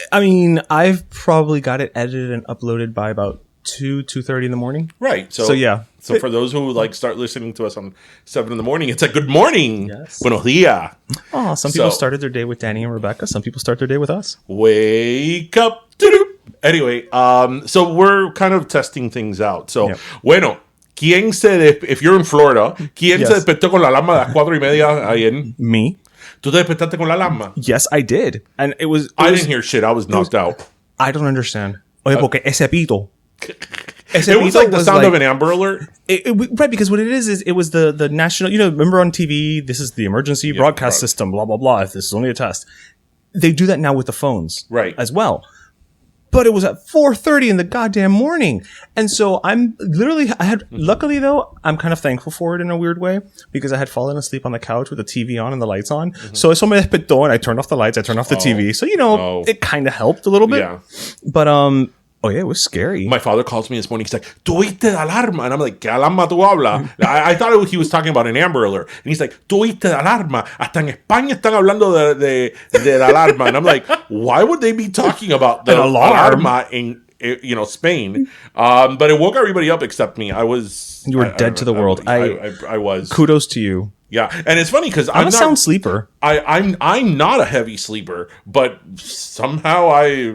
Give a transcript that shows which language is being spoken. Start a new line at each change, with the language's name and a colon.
English: I mean, I've probably got it edited and uploaded by about 2:30 in the morning. Right. So yeah. So for those who start listening to us on 7 in the morning, it's a good morning. Yes.
Spanish: Buenos dias.
English: Oh, some people started their day with Danny and Rebecca. Some people start their day with us. Wake up. Anyway, so we're kind of testing things out.
Spanish: So, bueno,
English: if you're in Florida,
Spanish: ¿quién se despertó con la alarma a las 4:30 ayer?
English: Me.
Spanish: ¿Tú te despertaste con la alarma?
English: Yes, I did. And I didn't hear shit. I was knocked out. I don't understand.
Spanish: Oye, porque ese pito.
English: It was like the sound of an Amber Alert. Right, because what it is it was the national, remember on TV, this is the emergency broadcast system, blah, blah, blah, if this is only a test. They do that now with the phones as well. But it was at 4:30 in the goddamn morning. And so luckily though, I'm kind of thankful for it in a weird way, because I had fallen asleep on the couch with the TV on and the lights on. So
Spanish: eso me despertó,
English: and I turned off the lights, I turned off the TV. So, it kind of helped a little bit. Yeah. But, oh, yeah, it was scary. My father calls me this morning. He's like,
Spanish: ¿Tú oíste la alarma?
English: And I'm like,
Spanish: ¿Qué alarma tú hablas?
English: I thought he was talking about an Amber Alert. And he's like,
Spanish: ¿Tú oíste la alarma? Hasta en España están hablando de la alarma.
English: And I'm like, why would they be talking about the alarma in Spain? But it woke everybody up except me. You were dead to the world. I was. Kudos to you. Yeah, and it's funny because I'm a sound sleeper. I'm not a heavy sleeper, but somehow